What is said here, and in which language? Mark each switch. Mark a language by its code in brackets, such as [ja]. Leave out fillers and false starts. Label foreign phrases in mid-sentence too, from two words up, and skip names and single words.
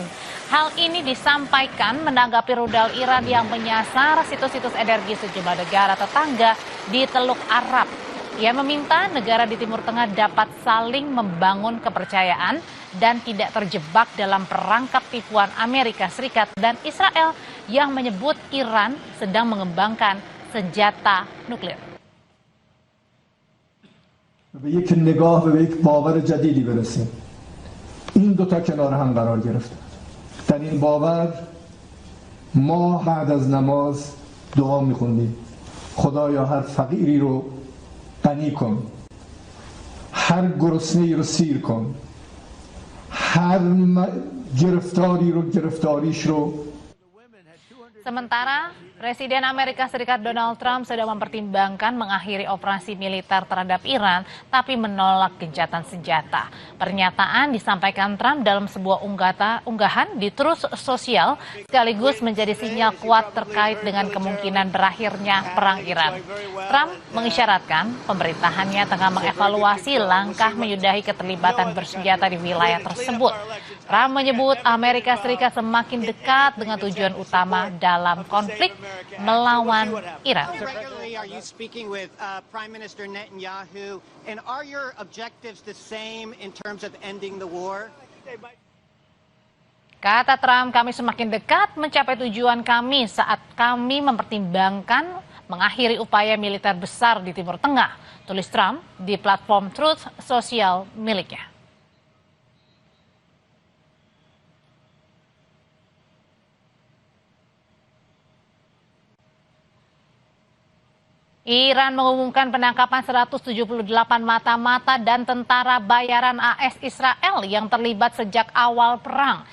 [id] Hal ini disampaikan menanggapi rudal Iran yang menyasar situs-situs energi sejumlah negara tetangga di Teluk Arab. Ia meminta negara di Timur Tengah dapat saling membangun kepercayaan dan tidak terjebak dalam perangkap tipuan Amerika Serikat dan Israel yang menyebut Iran sedang mengembangkan senjata nuklir. [fa] به یک نگاه و به یک باور جدیدی برسیم. این دو تا کنار هم قرار گرفته. در این باور ما بعد از نماز دعا می‌خوندیم. خدایا هر فقیری رو غنی کن. هر گرسنه‌ای رو سیر کن. هر گرفتاری رو گرفتاریش رو. [id] Sementara Presiden Amerika Serikat Donald Trump sedang mempertimbangkan mengakhiri operasi militer terhadap Iran, tapi menolak gencatan senjata. Pernyataan disampaikan Trump dalam sebuah unggahan di Truth Social, sekaligus menjadi sinyal kuat terkait dengan kemungkinan berakhirnya perang Iran. Trump mengisyaratkan pemerintahannya tengah mengevaluasi langkah menyudahi keterlibatan bersenjata di wilayah tersebut. Trump menyebut Amerika Serikat semakin dekat dengan tujuan utama dalam konflik melawan Iran. [en] Are you speaking with Prime Minister Netanyahu, and are your objectives the same in terms of ending the war? [id] Kata Trump, kami semakin dekat mencapai tujuan kami saat kami mempertimbangkan mengakhiri upaya militer besar di Timur Tengah, tulis Trump di platform Truth Social miliknya. Iran mengumumkan penangkapan 178 mata-mata dan tentara bayaran AS Israel yang terlibat sejak awal perang.